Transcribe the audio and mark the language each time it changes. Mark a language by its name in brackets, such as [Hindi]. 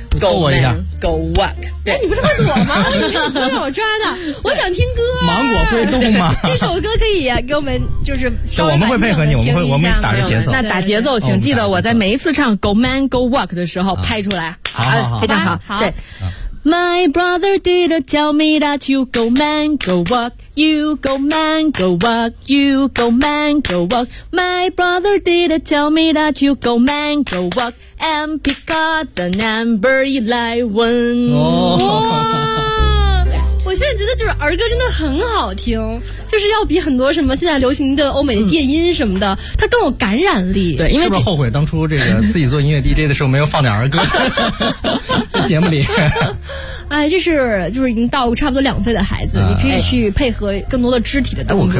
[Chinese] 逗我一下 [English] ，Go walk。 [Chinese] 哎，你不是躲吗？你这个歌让我抓的，我想听歌。芒果会动吗？这首歌可以给我们就是稍微我们会配合你，我们打个节奏。那打节奏，请记得我在每一次唱 [English] Go man go walk [Chinese] 的时候拍出来。好，非常好。好，对。 [English] My brother did tell me that you go man go walk, you go man go walk, you go man go walk. My brother did tell me that you go man go walk and pick up the number 11. [Chinese] 哇，我现在觉得就是儿歌真的很好听，就是要比很多什么现在流行的欧美电音什么的，它更有感染力。对，因为是不是后悔当初这个自己做音乐 DJ 的时候没有放点儿歌？节目里，哎，这是就是已经到差不多2岁的孩子，你可以去配合更多的肢体的动作。